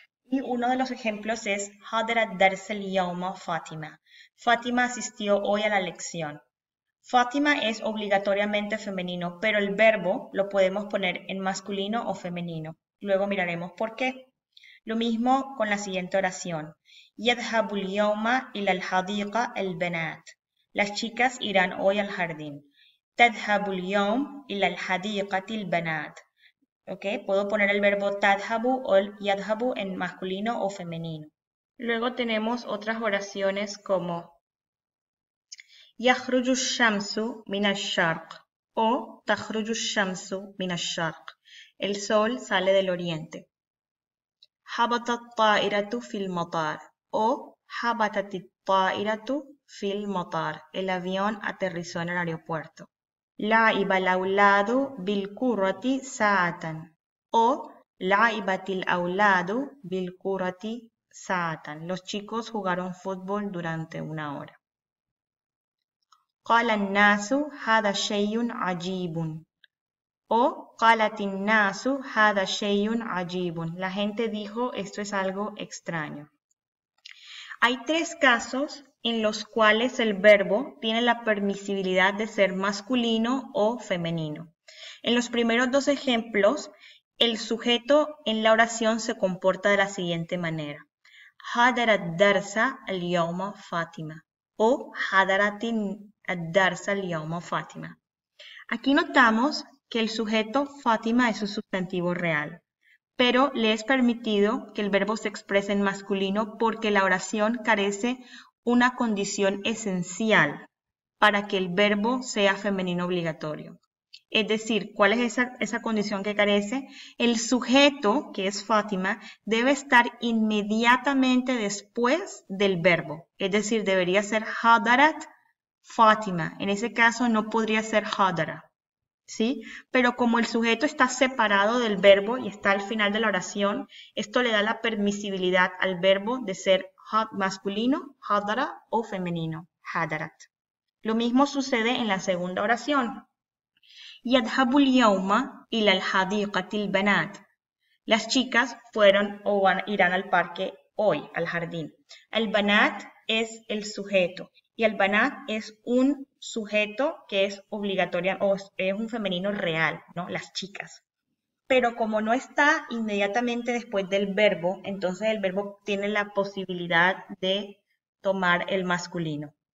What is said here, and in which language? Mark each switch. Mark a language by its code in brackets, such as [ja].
[es] Y uno de los ejemplos es [ar] Hadarat dars al-yawma Fátima. [es] Fátima asistió hoy a la lección. Fátima es obligatoriamente femenino, pero el verbo lo podemos poner en masculino o femenino. Luego miraremos por qué. Lo mismo con la siguiente oración. [ar] يذهب اليوم إلى الحديقة البنات. [es] Las chicas irán hoy al jardín. [ar] تذهب اليوم إلى الحديقة البنات. [es] ¿Okay? Puedo poner el verbo tadhabu o el yadhabu en masculino o femenino. Luego tenemos otras oraciones como [ar] يخرج الشمس من الشرق o تخرج الشمس من الشرق. [es] El sol sale del oriente. [ar] هبطت الطائرة في المطار [es] o [ar] حبطت الطائرة في المطار. [es] El avión aterrizó en el aeropuerto. [ar] لعب الأولاد بالكرة ساعة. O لعبت الأولاد بالكرة ساعة. [es] Los chicos jugaron fútbol durante una hora. [ar] قال الناس هذا شيء عجيب. O قالت الناس هذا شيء عجيب. [es] La gente dijo esto es algo extraño. Hay tres casos en los cuales el verbo tiene la permisibilidad de ser masculino o femenino. En los primeros dos ejemplos, el sujeto en la oración se comporta de la siguiente manera. [ar] حضرت الدرس اليوم فاطمة. O حضرت الدرس اليوم فاطمة. [es] Aquí notamos que el sujeto Fátima es un sustantivo real, pero le es permitido que el verbo se exprese en masculino porque la oración carece una condición esencial para que el verbo sea femenino obligatorio. Es decir, ¿cuál es esa condición que carece? El sujeto, que es Fátima, debe estar inmediatamente después del verbo. Es decir, debería ser Hadarat Fátima. En ese caso no podría ser Hadara. ¿Sí? Pero como el sujeto está separado del verbo y está al final de la oración, esto le da la permisibilidad al verbo de ser masculino, hadara, o femenino, hadarat. Lo mismo sucede en la segunda oración. [ar] يذهب اليوم إلى الحديقة البنات. [es] Las chicas fueron o irán al parque hoy, al jardín. El banat es el sujeto y el banat es un sujeto que es obligatorio o es un femenino real, ¿no? Las chicas. Pero como no está inmediatamente después del verbo, entonces el verbo tiene la posibilidad de tomar el masculino.